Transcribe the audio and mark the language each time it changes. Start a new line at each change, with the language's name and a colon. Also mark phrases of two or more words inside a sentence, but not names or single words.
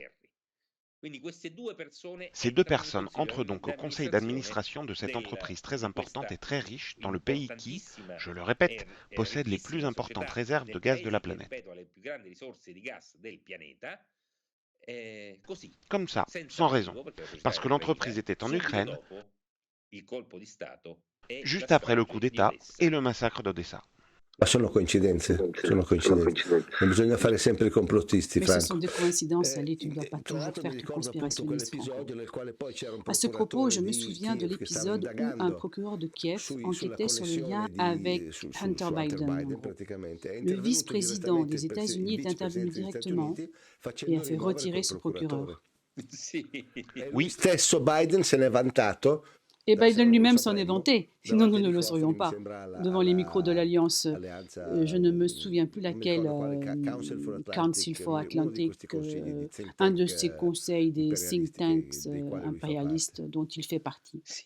French: Ces 2 personnes entrent donc au conseil d'administration de cette entreprise très importante et très riche dans le pays qui, je le répète, possède les plus importantes réserves de gaz de la planète. Comme ça, sans raison, parce que l'entreprise était en Ukraine, juste après le coup d'État et le massacre d'Odessa.
Italian: Ma sono coincidenze, non bisogna fare sempre i complottisti,
French: Mais ce Franco. sont des coïncidences, Ali, tu ne dois pas toujours faire du conspirationniste, Franco. À ce propos, je me souviens de l'épisode où un procureur de Kiev enquêtait sur le lien avec Hunter Biden, en gros. Le vice-président des États-Unis est intervenu directement et a fait retirer ce procureur. Oui,
Italian: stesso Biden se n'è vantato.
French: Et Biden lui-même s'en est vanté. Sinon, nous ne le saurions pas. Devant les micros de l'Alliance, je ne me souviens plus laquelle,
English: Council for Atlantic,
French: un de ces conseils des
English: think tanks
French: impérialistes dont il fait partie.